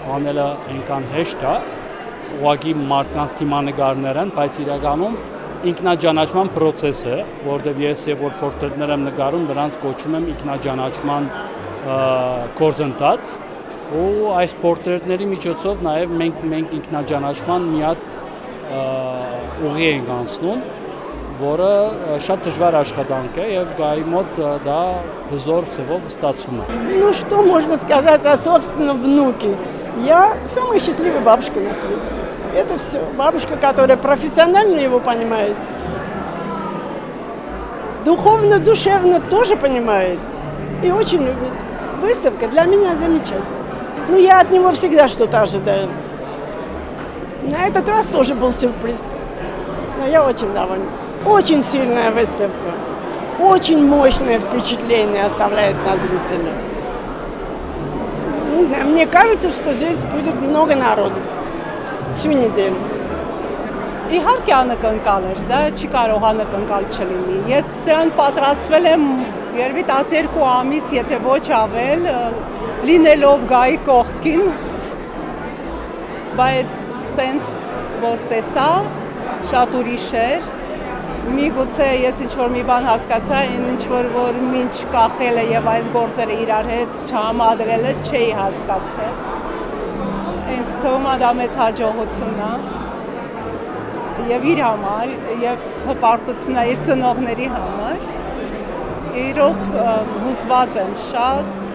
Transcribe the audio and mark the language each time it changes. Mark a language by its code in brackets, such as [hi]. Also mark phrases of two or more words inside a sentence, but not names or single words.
[hy] անելը այնքան հեշտ է, ուղղակի մարդկանց թիմանկարներ են, բայց իրականում ինքնաճանաչման process է, որտեղ ես եւ որ պորտրետներ եմ նկարում, դրանց կոչում եմ ինքնաճանաչման գործընթաց, ու այս պորտրետների միջոցով նաև մենք ինքնաճանաչման մի հատ ուղի ենք անցնում, որը շատ дժվար աշխատանք է եւ գայի մոտ դա հզոր ձևով ստացվում է։ [ru] Ну что можно сказать о собственном внуке? Я самая счастливая бабушка на свете. Это все. Бабушка, которая профессионально его понимает, духовно, душевно тоже понимает и очень любит. Выставка для меня замечательная. Ну, я от него всегда что-то ожидаю. На этот раз тоже был сюрприз. Но я очень довольна. Очень сильная выставка. Очень мощное впечатление оставляет на зрителя. Мне кажется, что здесь будет много народу. Всю неделю. [hy] Իհարկե անակնկալ էր, դա չի կարող անակնկալ չլինի։ Ես դրան պատրաստվել եմ երևի 12 ամիս, եթե ոչ ավել, լինելով գայի կողքին, բայց սենց որ տեսա, շատ ուրիշ էր, միգուցե ես ինչ-որ մի բան հասկացա, ինչ-որ որ մինչ կախելը և այս գործերը իրար հետ չհամադրելը չէի հասկացել, ինձ թվում է դա մեծ հաջողություն է, և իր համար, և հպարտություն է իր ծնողների համար, իրոք հուզված եմ շատ,